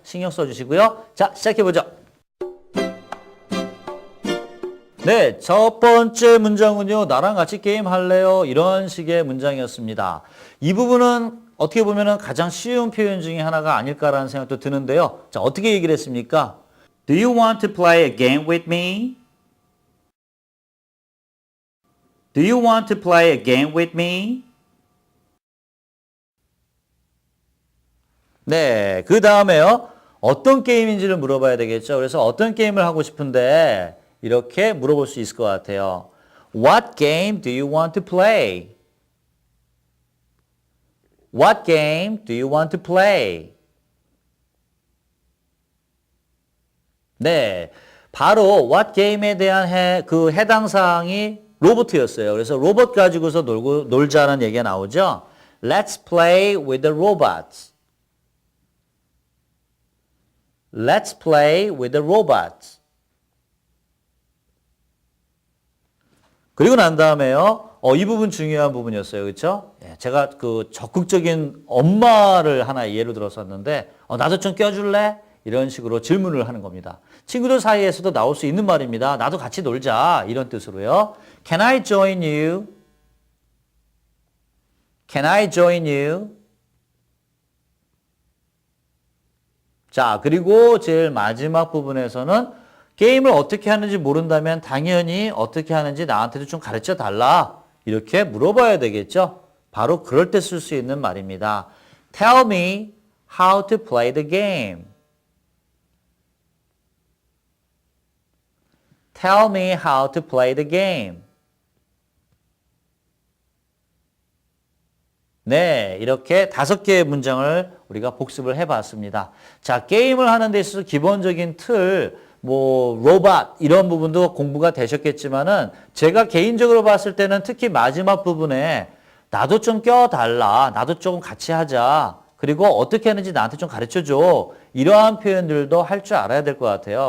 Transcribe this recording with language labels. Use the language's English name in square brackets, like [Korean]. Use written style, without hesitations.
[Korean] 신경 써주시고요. 자, 시작해보죠. 네, 첫 번째 문장은요. 나랑 같이 게임 할래요? 이런 식의 문장이었습니다. 이 부분은 어떻게 보면 가장 쉬운 표현 중에 하나가 아닐까라는 생각도 드는데요. 자, 어떻게 얘기를 했습니까? [English] Do you want to play a game with me? Do you want to play a game with me? [Korean] 네, 그 다음에요. 어떤 게임인지를 물어봐야 되겠죠. 그래서 어떤 게임을 하고 싶은데 이렇게 물어볼 수 있을 것 같아요. [English] What game do you want to play? What game do you want to play? [Korean] 네, 바로 what game에 대한 그 해당 사항이 로봇이었어요. 그래서 로봇 가지고서 놀자는 얘기가 나오죠. [English] Let's play with the robots. Let's play with the robots. [Korean] 그리고 난 다음에요. 이 부분 중요한 부분이었어요. 그렇죠? 예, 제가 그 적극적인 엄마를 하나 예로 들었었는데 나도 좀 껴줄래? 이런 식으로 질문을 하는 겁니다. 친구들 사이에서도 나올 수 있는 말입니다. 나도 같이 놀자. 이런 뜻으로요. [English] Can I join you? Can I join you? [Korean] 자, 그리고 제일 마지막 부분에서는 게임을 어떻게 하는지 모른다면 당연히 어떻게 하는지 나한테도 좀 가르쳐 달라. 이렇게 물어봐야 되겠죠? 바로 그럴 때 쓸 수 있는 말입니다. [English] Tell me how to play the game. Tell me how to play the game. [Korean] 네, 이렇게 5개의 문장을 우리가 복습을 해봤습니다. 자, 게임을 하는 데 있어서 기본적인 틀, 로봇 이런 부분도 공부가 되셨겠지만은 제가 개인적으로 봤을 때는 특히 마지막 부분에 나도 좀 껴달라, 나도 조금 같이 하자, 그리고 어떻게 하는지 나한테 좀 가르쳐줘, 이러한 표현들도 할 줄 알아야 될 것 같아요.